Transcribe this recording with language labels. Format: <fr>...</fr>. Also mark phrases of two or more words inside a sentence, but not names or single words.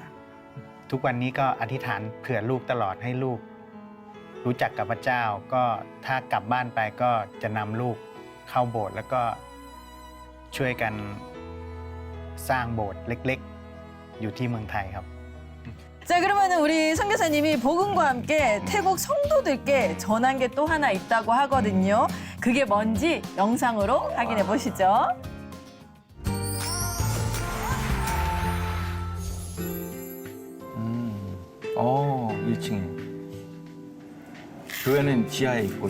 <th>ทุกวันนี้ก็อธิษฐานเผื่อลูกตลอดให้ลูกรู้จักกับพระเจ้าก็ถ้ากลับบ้านไปก็จะนำลูกเข้าโบสถ์แล้วก็ช่วยกันสร้างโบสถ์เล็กๆอยู่ที่เมืองไทยครับ</th> <ko>자 그러면 우리 선교사님이 복음과 함께 태국 성도들께 전한 게 또 하나 있다고 하거든요. 그게 뭔지 영상으로 확인해 보시죠. 1층에 교회는 지하에 있고요.</ko>